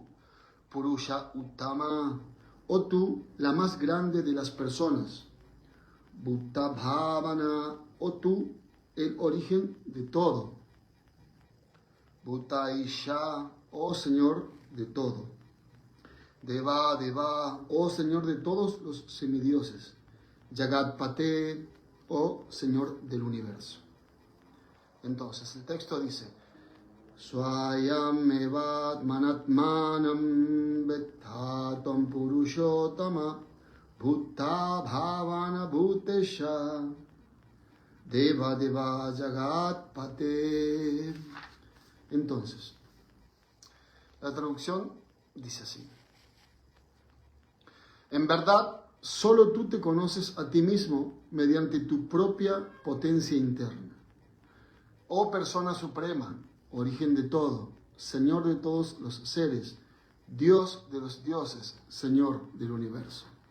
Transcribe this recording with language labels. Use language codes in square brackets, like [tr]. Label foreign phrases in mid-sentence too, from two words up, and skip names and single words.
[sa] Purusha Uttama, [es] o tú, la más grande de las personas, [sa] Bhutta Bhavana, [es] o tú, el origen de todo, [sa] Bhutta Isha, [es] oh Señor de todo, [sa] Deva, Deva, [es] oh Señor de todos los semidioses, Jagatpate, oh Señor del universo. Entonces, el texto dice, [sa] Swayam evat manatmanam vettatam purushottama bhutta bhavana bhutesha deva deva jagatpate. [es] Entonces, la traducción dice así. En verdad, solo tú te conoces a ti mismo mediante tu propia potencia interna. Oh persona suprema, origen de todo, Señor de todos los seres, Dios de los dioses, Señor del universo.